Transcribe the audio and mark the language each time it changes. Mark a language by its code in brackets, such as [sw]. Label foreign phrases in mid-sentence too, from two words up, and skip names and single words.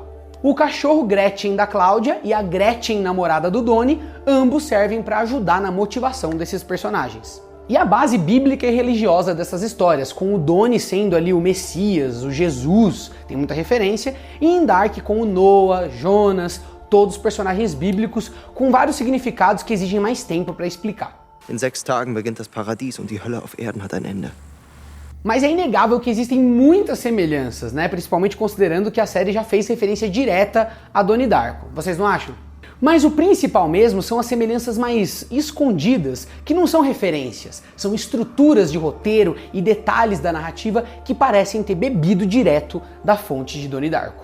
[pt] O cachorro Gretchen da Cláudia e a Gretchen namorada do Donnie, ambos servem para ajudar na motivação desses personagens. E a base bíblica e religiosa dessas histórias, com o Donnie sendo ali o Messias, o Jesus, tem muita referência, e em Dark com o Noah, Jonas, todos os personagens bíblicos com vários significados que exigem mais tempo para explicar. [de] In 6 Tagen beginnt das Paradies und die Hölle auf Erden hat ein Ende. [pt] Mas é inegável que existem muitas semelhanças, né? Principalmente considerando que a série já fez referência direta a Donnie Darko. Vocês não acham? Mas o principal mesmo são as semelhanças mais escondidas, que não são referências, são estruturas de roteiro e detalhes da narrativa que parecem ter bebido direto da fonte de Donnie Darko.